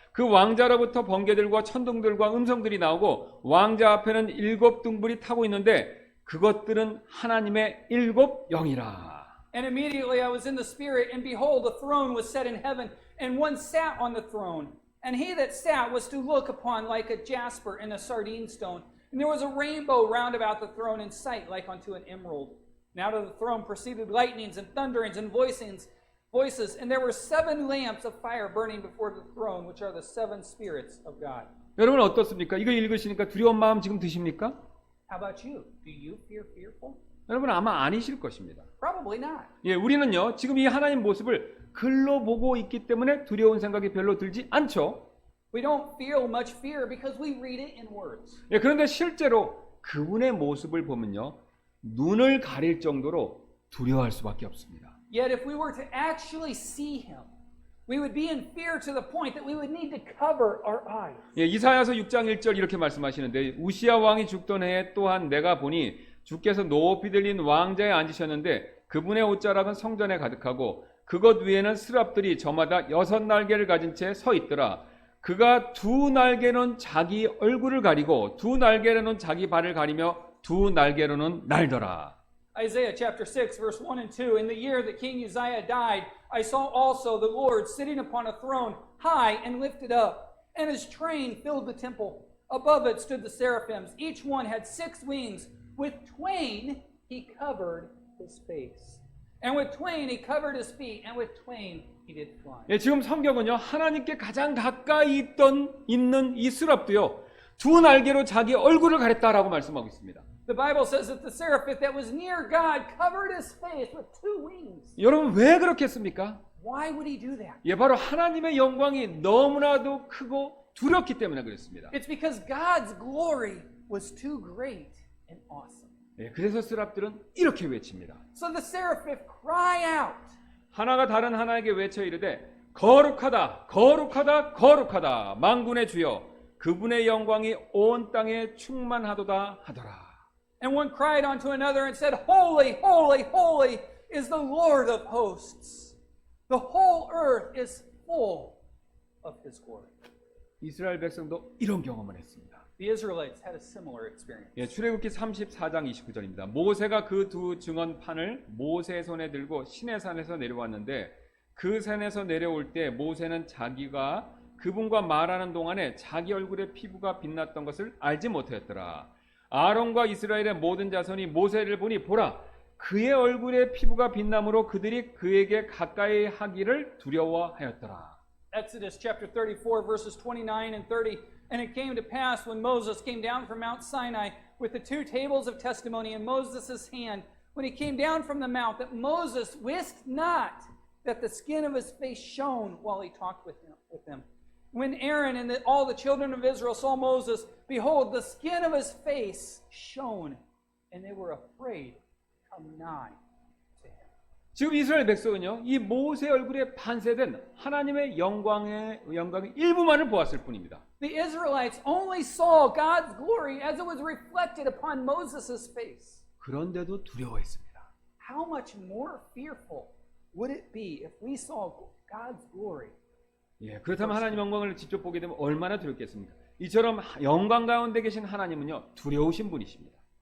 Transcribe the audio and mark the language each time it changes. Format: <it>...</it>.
<ko>그 왕자로부터 번개들과 천둥들과 음성들이 나오고 왕자 앞에는 7등불이 타고 있는데 그것들은 하나님의 7영이라.</ko> <en>And immediately I was in the Spirit, and behold, a throne was set in heaven, and one sat on the throne. And he that sat was to look upon like a jasper and a sardine stone. And there was a rainbow round about the throne in sight like unto an emerald. And out of the throne proceeded lightnings and thunderings and voices. And there were 7 lamps of fire burning before the throne, which are the 7 spirits of God.</en> <ko>여러분 어떻습니까? 이거 읽으시니까 두려운 마음 지금 드십니까?</ko> <en>How about you? Do you feel fearful?</en> <ko>여러분 아마 아니실 것입니다.</ko> <en>Probably not.</en> <ko>예, 우리는요 지금 이 하나님 모습을 글로 보고 있기 때문에 두려운 생각이 별로 들지 않죠.</ko> <en>We don't feel much fear because we read it in words.</en> <ko>예, 그런데 실제로 그분의 모습을 보면요 눈을 가릴 정도로 두려워할 수밖에 없습니다.</ko> <en>Yet if we were to actually see him, we would be in fear to the point that we would need to cover our eyes.</en> <ko>예, 이사야서 6장 1절 이렇게 말씀하시는데 우시야 왕이 죽던 해에 또한 내가 보니 주께서 높이 들린 왕자에 앉으셨는데 그분의 옷자락은 성전에 가득하고 그것 위에는 스랍들이 저마다 6날개를 가진 채 서 있더라. 그가 2날개는 자기 얼굴을 가리고 2날개로는 자기 발을 가리며 2날개로는 날더라.</ko> <en>Isaiah chapter 6 verse 1 and 2. In the year that King Uzziah died, I saw also the Lord sitting upon a throne, high and lifted up, and his train filled the temple. Above it stood the seraphims. Each one had 6 wings. With twain he covered his face. And with twain he covered his feet. And with twain he did fly.</en> <ko>예, 지금 성경은요 하나님께 가장 가까이 있는 이 스랍도요 2날개로 자기 얼굴을 가렸다라고 말씀하고 있습니다.</ko> <en>The Bible says that the seraphim that was near God covered his face with 2 wings.</en> <ko>여러분 왜 그렇겠습니까?</ko> <en>Why would he do that?</en> <ko>예, 바로 하나님의 영광이 너무나도 크고 두렵기 때문에 그렇습니다.</ko> <en>It's because God's glory was too great and awesome.</en> <ko>예, 그래서 스랍들은 이렇게 외칩니다.</ko> <en>So the seraphim cry out.</en> <ko>하나가 다른 하나에게 외쳐 이르되 거룩하다 거룩하다 거룩하다 만군의 주여 그분의 영광이 온 땅에 충만하도다 하더라.</ko> <en>And one cried unto another and said, Holy, holy, holy is the Lord of hosts. The whole earth is full of his glory.</en> <ko>이스라엘 백성도 이런 경험을 했습니다.</ko> <en>The Israelites had a similar experience.</en> <ko>예, 출애굽기 34장 29절입니다. 모세가 그 2 증언판을 모세의 손에 들고 시내산에서 내려왔는데 그 산에서 내려올 때 모세는 자기가 그분과 말하는 동안에 자기 얼굴의 피부가 빛났던 것을 알지 못하였더라. 아론과 이스라엘의 모든 자손이 모세를 보니 보라 그의 얼굴의 피부가 빛남으로 그들이 그에게 가까이 하기를 두려워하였더라.</ko> <en>Exodus chapter 34 verses 29 and 30. And it came to pass when Moses came down from Mount Sinai with the 2 tables of testimony in Moses' hand, when he came down from the mount, that Moses wist not that the skin of his face shone while he talked with them. When Aaron and all the children of Israel saw Moses, behold, the skin of his face shone, and they were afraid to come nigh to him.</en> <ko>지금 이스라엘 백성은요, 이 모세 얼굴에 반세된 하나님의 영광의 일부만을 보았을 뿐입니다.</ko> <en>The Israelites only saw God's glory as it was reflected upon Moses' face.</en> <ko>그런데도 두려워했습니다.</ko> <en>How much more fearful would it be if we saw God's glory?</en> <ko>예, 그렇다면 하나님 영광을 직접 보게 되면 얼마나 두렵겠습니까? 이처럼 영광 가운데 계신 하나님은요, 두려우신 분이십니다.</ko>